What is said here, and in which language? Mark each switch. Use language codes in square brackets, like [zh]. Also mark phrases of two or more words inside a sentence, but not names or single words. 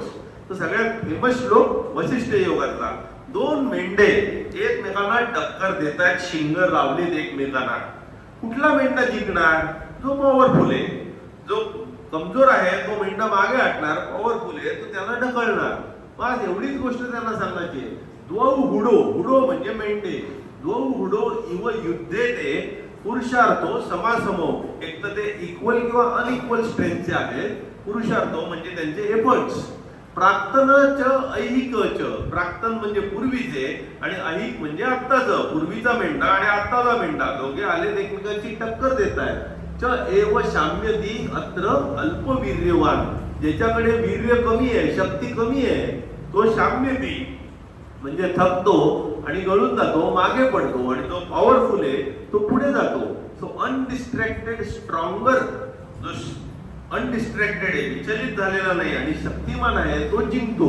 [mr] तर सगळ्यात फेमस श्लोक वशिष्ठ योगातला. दोन मेंढे एकमेकांना टक्कर देतात, शिंग लावलेत एकमेकांना. कुठला मेंढा जिंकणार? जो पॉवरफुल आहे. जो कमजोर आहे तो मेंढा मागे हटणार, पॉवरफुल आहे तो त्याला ढकलणार. बस एवढीच गोष्ट त्यांना सांगायची आहे. [sa] द्वौ हुडो, हुडो [mr] म्हणजे मेंढे. [sa] द्वौ हुडो इव युद्धे ते पुरुषार्थो समासमो. [mr] एक तर ते इक्वल किंवा अनइक्वल स्ट्रेंथचे आहेत. पुरुषार्थो म्हणजे त्यांचे एफर्ट्स. [sa] प्राक्तन च ऐहिक च. [mr] प्राक्तन म्हणजे पूर्वीचे आणि ऐहिक म्हणजे आत्ताचं. पूर्वीचा मेंढा आणि आत्ताचा मेंढा दोघे आले एकमेकांची टक्कर देत आहेत. [sa] च एव शाम्यती अत्र अल्पवीर्यवान. [mr] ज्याच्याकडे वीर्य कमी आहे, शक्ती कमी आहे, तो शाम्यती म्हणजे थकतो आणि गळून जातो, मागे पडतो. आणि जो पॉवरफुल आहे तो पुढे जातो. [en] So undistracted stronger, [mr] जो अनडिस्ट्रॅक्टेड आहे, विचलित झालेला नाही आणि शक्तिमान आहे, तो जिंकतो.